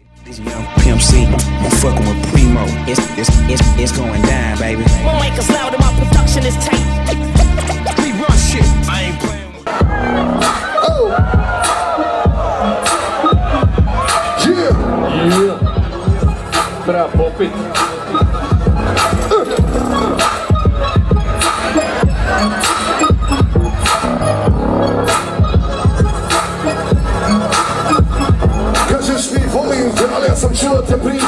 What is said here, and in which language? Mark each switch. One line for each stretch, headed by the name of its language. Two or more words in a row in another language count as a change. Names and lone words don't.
English: This young Pimp C, I'm fucking with Primo. It's going down, baby. My mic is loud and my production is tight. We run shit. I ain't playing with
Croatian: Treba popit. Kažeš mi volim te, ali ja sam čuo te priče.